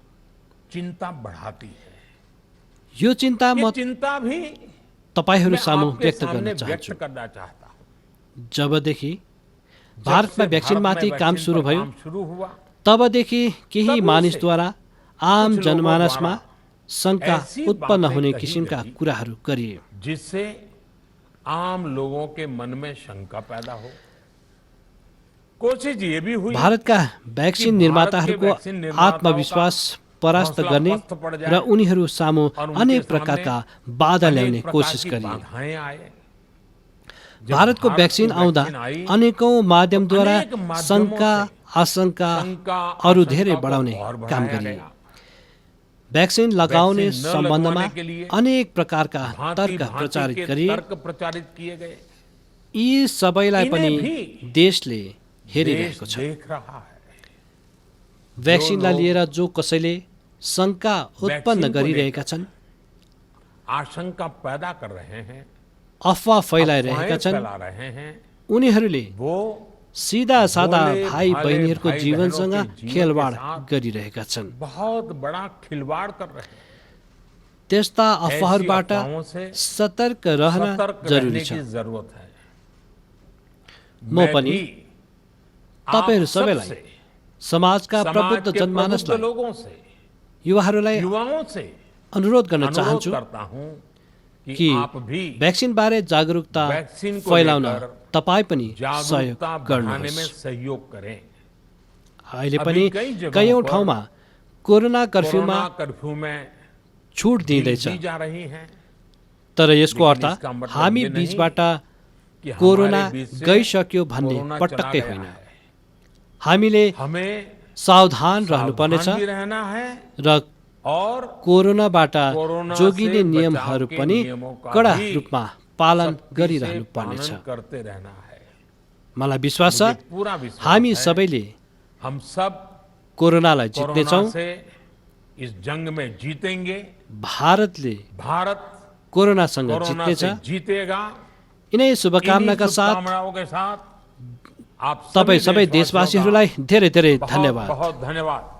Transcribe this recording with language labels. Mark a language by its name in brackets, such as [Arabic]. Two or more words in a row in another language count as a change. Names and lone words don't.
[Nepali] यो चिन्ता म तपाईहरू सामु व्यक्त गर्न चाहन्छु। जबदेखि भारतमा भ्याक्सिनमाथि काम सुरु भयो, तबदेखि केही मानिसद्वारा आम जनमानसमा शंका उत्पन्न हुने किसिमका कुराहरू गरिए। [Hindi] आम लोगों के मन में शंका पैदा हो। कोशिश ये भी हुई [Nepali] भारतका भ्याक्सिन निर्माताहरूको आत्मविश्वास परास्त गर्ने र उनीहरू सामु अनेक प्रकारका बाधा ल्याउने कोसिस गरियो। [Hindi] बाधाएं आए। [Nepali] भारतको भ्याक्सिन आउँदा अनेकौं माध्यमद्वारा शंका आशंका अरू धेरै बढाउने काम गरियो। भ्याक्सिन लगाउने सम्बन्धमा अनेक प्रकारका तर्क प्रचारित गरिए। [Hindi] किए गए। [Nepali] यी सबैलाई पनि देशले हेरिरहेको छ। [Hindi] देख रहा है। [Nepali] भ्याक्सिनलाई लिएर जो कसैले शंका उत्पन्न गरिरहेका छन्, [Hindi] आशंका पैदा कर रहे हैं, [Nepali] अफवाह फैलाइरहेका छन्, [Hindi] फैला रहे हैं, [Nepali] उनीहरूले [Hindi] वो [Nepali] सीधा सादा भाइ बहिनीहरूको जीवनसँग खेलवाड गरिरहेका छन्। [Hindi] बहुत बड़ा खिलवाड़ कर रहे हैं। [Nepali] त्यस्ता अफवाहबाट [Hindi] अफवाहों से [Nepali] सतर्क रहन [Hindi] सतर्क [Nepali] जरुरी [Hindi] रहने [Nepali] छ। [Hindi] की जरूरत है। [Nepali] म पनि तपाईहरु सबैलाई समाजका प्रबुद्ध जनमानसलाई [Hindi] लोगों से [Nepali] युवाहरूलाई [Hindi] युवाओं से [Nepali] अनुरोध गर्न चाहन्छु [Hindi] करता हूं कि आप भी [Nepali] भ्याक्सिन बारे जागरुकता [Hindi] भ्याक्सिन को [Nepali] फैलाउन [Hindi] लेकर [Nepali] तपाई पनि सहयोग [Hindi] जागरूकता बढ़ाने में [Nepali] गर्नुहोस्। [Hindi] सहयोग करें। [Nepali] अहिले [Hindi] अभी [Nepali] पनि [Hindi] कई जगहों [Nepali] कयौं [Hindi] पर [Nepali] ठाउँमा कोरोना कर्फ्यूमा [Hindi] कोरोना कर्फ्यू में [Nepali] छुट [Hindi] ढील [Nepali] दिइँदैछ। [Hindi] दी जा रही है। [Nepali] तर यसको अर्थ [Hindi] लेकिन इसका मतलब [Nepali] हामी [Hindi] ये नहीं [Nepali] बीचबाट [Hindi] कि हमारे [Nepali] कोरोना [Hindi] बीच से [Nepali] गइसक्यो भन्ने [Hindi] कोरोना [Nepali] पटक्कै [Hindi] चला गया [Nepali] होइन। [Hindi] है। [Nepali] हामीले [Hindi] हमें [Nepali] सावधान रहनुपर्नेछ [Hindi] सावधान भी रहना है [Nepali] र [Hindi] और [Nepali] कोरोनाबाट [Hindi] कोरोना [Nepali] जोगिने [Hindi] से [Nepali] नियमहरू [Hindi] बचाव के [Nepali] पनि [Hindi] नियमों का [Nepali] कडा [Hindi] भी [Nepali] रूपमा पालन [Hindi] सख्ती से [Nepali] गरिरहनु पर्नेछ। [Hindi] पालन करते रहना है। [Nepali] मलाई विश्वास छ [Hindi] मुझे पूरा विश्वास [Nepali] हामी [Hindi] है, [Nepali] सबैले [Hindi] हम सब [Nepali] कोरोनालाई [Hindi] कोरोना [Nepali] जित्नेछौँ। [Hindi] से इस जंग में जीतेंगे। [Nepali] भारतले [Hindi] भारत [Nepali] कोरोनासँग [Hindi] कोरोना [Nepali] जित्नेछ। [Hindi] से जीतेगा। [Nepali] यिनै शुभकामनाका [Hindi] इन्हीं [Nepali] साथ [Hindi] शुभकामनाओं के साथ आप [Nepali] तपाईँ सबै [Hindi] देशवासियों का [Nepali] देशवासीहरूलाई धेरै धेरै [Hindi] बहुत [Nepali] धन्यवाद। [Hindi] बहुत धन्यवाद।